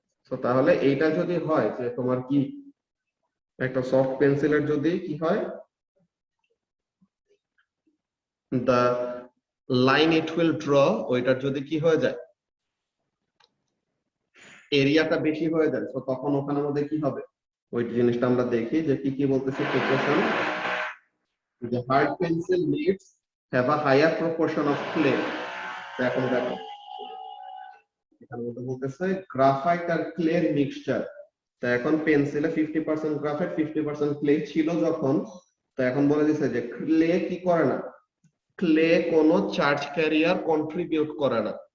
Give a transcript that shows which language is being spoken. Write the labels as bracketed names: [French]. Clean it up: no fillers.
[Bangla] তো তাহলে এইটা যদি হয় যে তোমার কি একটা সফট পেন্সিলের যদি কি হয়, [English] the line it will draw, [Bangla] ওইটার যদি কি হয়ে যায়, এরিয়াটা বেশি হয়ে যায়, তো তখন ওখানের মধ্যে কি হবে? ওই জিনিসটা আমরা দেখি যে কি কি বলতেছে proportion. [English] The hard pencil leads have a higher proportion of clay. [Bangla] তো এখন দেখো এখানে মধ্যে বলতেছে গ্রাফাইট আর ক্লে মিক্সচার। তো এখন পেন্সিলে 50% গ্রাফাইট 50% ক্লে ছিল যখন, তো এখন বলে দিছে যে ক্লে কি করে না, ক্লে কোনো চার্জ ক্যারিয়ার কন্ট্রিবিউট করে না।